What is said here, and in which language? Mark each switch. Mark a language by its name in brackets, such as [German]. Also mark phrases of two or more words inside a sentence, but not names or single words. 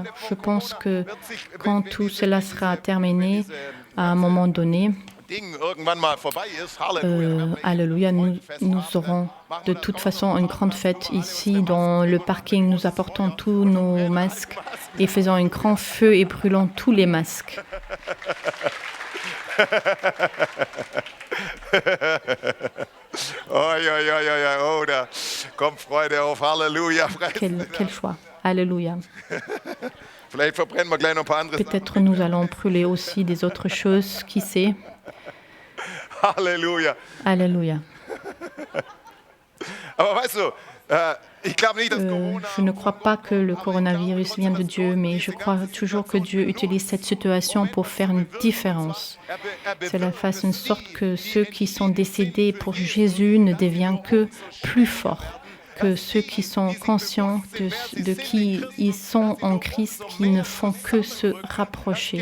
[French] Je pense que quand tout cela sera terminé, à un moment donné, alléluia, nous aurons de toute façon une grande fête ici dans le parking. Nous apportons tous nos masques et faisons un grand feu et brûlons tous les masques. [German] Oh, da kommt Freude auf. Halleluja. [French] Quel choix. Alléluia. [German] Vielleicht verbrennen wir gleich noch ein paar andere [French] Peut-être nous allons brûler aussi des autres choses, qui sait. [German] Halleluja. [French] Alléluia. [German] Aber weißt du, ich glaube nicht, dass Corona... [French] Je ne crois pas que le coronavirus vient de Dieu, mais je crois toujours que Dieu utilise cette situation pour faire une différence. Cela fasse en sorte que ceux qui sont décédés pour Jésus ne deviennent que plus forts, que ceux qui sont conscients de qui ils sont en Christ, qui ne font que se rapprocher.